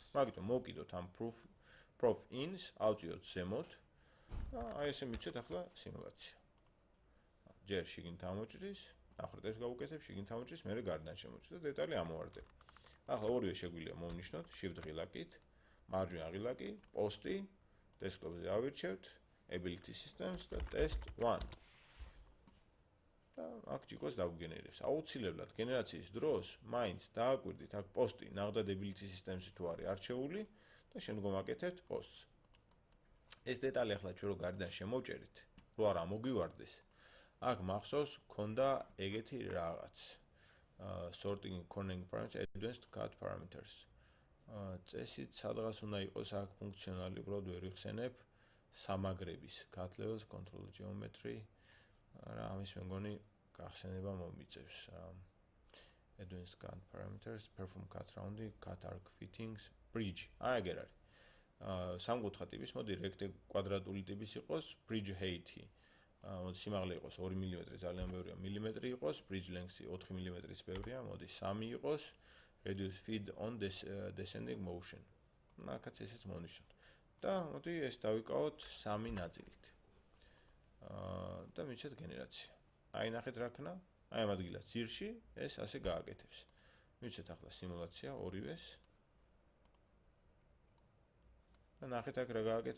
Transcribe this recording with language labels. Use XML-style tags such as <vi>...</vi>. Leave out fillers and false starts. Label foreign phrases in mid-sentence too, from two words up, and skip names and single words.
<ka>მაგიტომ მოვკიდოთ ამ</ka> <en>prof ins,</en> <ka>ავწიოთ ზემოთ და აი ესე მივცეთ ახლა სიმულაცია. ჯერ შიგნით ამოჭრის, ნახრეტებს გავუკეთებ, შიგნით ამოჭრის, მერე გარედან შემოჭრით და დეტალი ამოვარდება. ახლა ორივე შეგვიძლია მოვნიშნოთ,</ka> <en>shift ღილაკით,</en> <ka>მარჯვენა ღილაკი, პოსტი, დესკტოპზე ავირჩევთ,</ka> <en>ability systems და test 1.</en> <ka>და აქ G-კოდს დავგენერებს. აუცილებლად გენერაციის დროს მაინც დააკვირდით აქ პოსტი, ნახდათ</ka> <en>ability systems-ი</en> <ka>თუ არის არჩეული და შემდგომ აკეთებთ posts. ეს დეტალი ახლა ჩვენ რო გარედან შემოვჭერით, რო არ ამოგვივარდეს, აქ მახსოვს ქონდა ეგეთი რაღაც.</ka> <en>Sorting cornering parameters, advanced cut parameters.</en> <ka>წესით სადღაც უნდა იყოს აქ ფუნქციონალი, უბრალოდ ვერ ვიხსენებ, სამაგრების</ka> <en>cut levels, control geometry.</en> <ka>რა ამის მე მგონი გახსენება მომიწევს.</ka> <en>Advanced cut parameters, perform cut rounding, cut arc fittings, bridge.</en> <ka>აი ეგერ არის. სამკუთხა ტიპის, მოდი rectangle კვადრატული ტიპის იყოს,</ka> <en>bridge height-ი.</en> <ka>მოდი სიმაღლე იყოს 2 მმ, ძალიან ბევრია, მილიმეტრი იყოს,</ka> <en>bridge length-ი</en> <ka>4 მმ-ის ბევრია, მოდი 3 იყოს,</ka> <en>reduce feed on descending motion.</en> <ka>აქაც ესეც მოვნიშნოთ. და მოდი ეს დავიკავოთ 3 ნაწილით. და მივცეთ გენერაცია. აი ნახეთ რა ქნა? აი ამ ადგილას ძირში ეს ასე გააკეთებს. მივცეთ ახლა სიმულაცია ორივეს. და ნახეთ აქ რა გააკეთა?</ka>